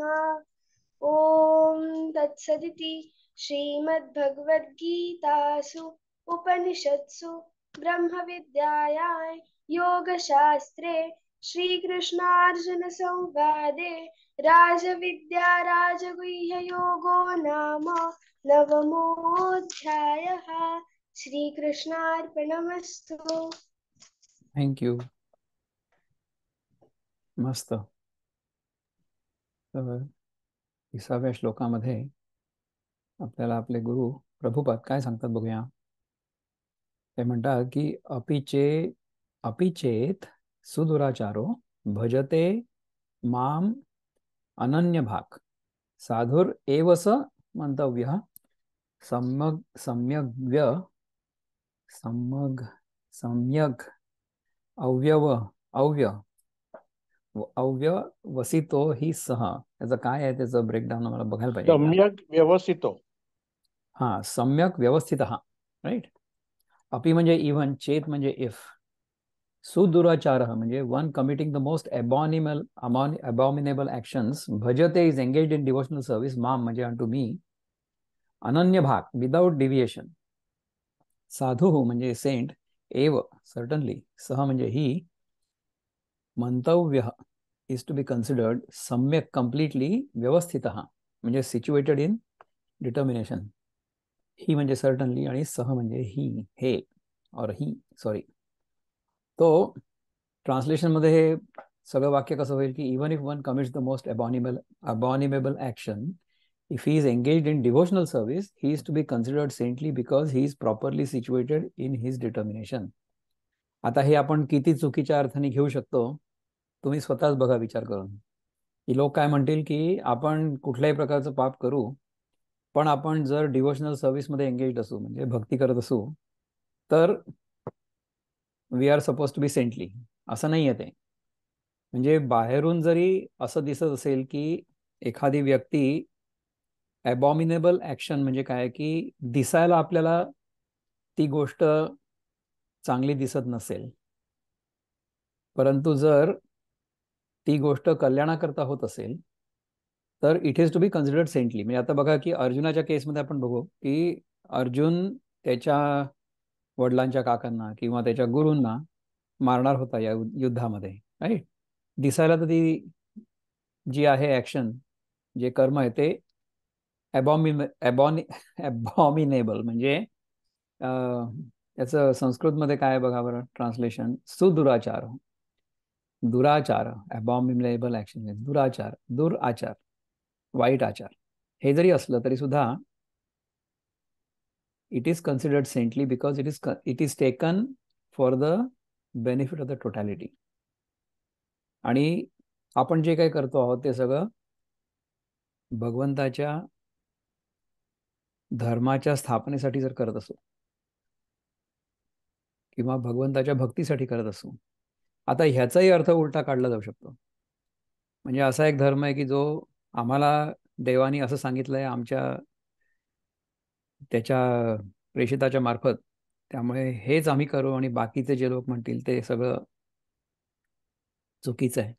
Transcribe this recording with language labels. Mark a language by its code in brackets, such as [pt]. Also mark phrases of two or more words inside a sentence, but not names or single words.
[sa] ॐ तत्सदिति श्रीमद्भगवद्गीतासु उपनिषत्सु ब्रह्मविद्यायां योगशास्त्रे श्रीकृष्णार्जुनसंवादे राजविद्या राजगुह्ययोगो नाम नवमोऽध्यायः. श्रीकृष्णार्पणमस्तु. [mr] थँक्यू. मस्त. तर 30व्या श्लोकामध्ये आपल्याला आपले गुरु प्रभुपाद काय सांगतात बघूया. ते म्हणतात की [sa] अपिचेत सुदुराचारो भजते माम अनन्य भाग साधुर एवस मंतव्य सम्यग सम्यग्व्य सम्यग सम्यग अव्यव अव्य अव्यवसितो ही सह. [mr] त्याचं काय आहे, त्याचं ब्रेकडाऊन मला बघायला पाहिजे. [sa] सम्यक व्यवस्थितो. हा, सम्यक व्यवस्थित. राईट. [en] अपि म्हणजे इव्हन, चेत म्हणजे इफ, सुदुराचार म्हणजे one committing the most abominable actions, भजते is engaged in devotional service, माम म्हणजे unto me, [sa] अनन्य भाग [en] without deviation, साधू म्हणजे सेंट, एव सर्टनली, सह म्हणजे ही, मंतव्य is to be considered, सम्यक कम्प्लिटली, व्यवस्थित म्हणजे situated in determination, ही म्हणजे सर्टनली आणि सह म्हणजे ही, हे और ही, सॉरी. [mr] तो ट्रान्सलेशन मध्ये हे सगळं वाक्य कसं होईल की [en] even if one commits the most abominable action, if he is engaged in devotional service, he is to be considered saintly because he is properly situated in his determination. [mr] आता हे आपण किती चुकीच्या अर्थाने घेऊ शकतो तुम्ही स्वतःच बघा विचार करून. की लोक काय म्हणतील की आपण कुठल्याही प्रकारचं पाप करू, पण आपण जर [en] devotional serviceमध्ये [mr] एंगेज असू, म्हणजे भक्ती करत असू, तर [en] we are suppose to be saintly. [mr] असं नाही आहे ते. म्हणजे बाहेरून जरी असं दिसत असेल की एखादी व्यक्ती, [en] abominable action [mr] म्हणजे काय की दिसायला आपल्याला ती गोष्ट चांगली दिसत नसेल, परंतु जर ती गोष्ट कल्याणाकरता होत असेल तर [en] it is to be considered saintly. [mr] म्हणजे आता बघा की अर्जुनाच्या केसमध्ये आपण बघू की अर्जुन त्याच्या वडिलांच्या काकांना किंवा त्याच्या गुरूंना मारणार होता या युद्धामध्ये. राईट. दिसायला तर ती जी आहे ऍक्शन, जे कर्म आहे ते अबॉमिनेबल म्हणजे याचं संस्कृतमध्ये काय बघा बरं ट्रान्सलेशन, सुदुराचार, दुराचार, [en] abominable action, [mr] दुराचार, दुराचार, वाईट आचार. हे जरी असलं तरी सुद्धा [en] it is considered saintly because it is taken for the benefit of the totality. [mr] आणि आपण जे काही करतो आहोत ते सगळं भगवंताच्या धर्माच्या स्थापनेसाठी जर करत असो, किंवा भगवंताच्या भक्तीसाठी करत असू. आता ह्याचाही अर्थ उलटा काढला जाऊ शकतो. म्हणजे असा एक धर्म आहे की जो आम्हाला देवानी असं सांगितलंय आमच्या त्याच्या प्रेषिताच्या मार्फत, त्यामुळे हेच आम्ही करू आणि बाकीचे जे लोक म्हणतील ते सगळं चुकीचं आहे.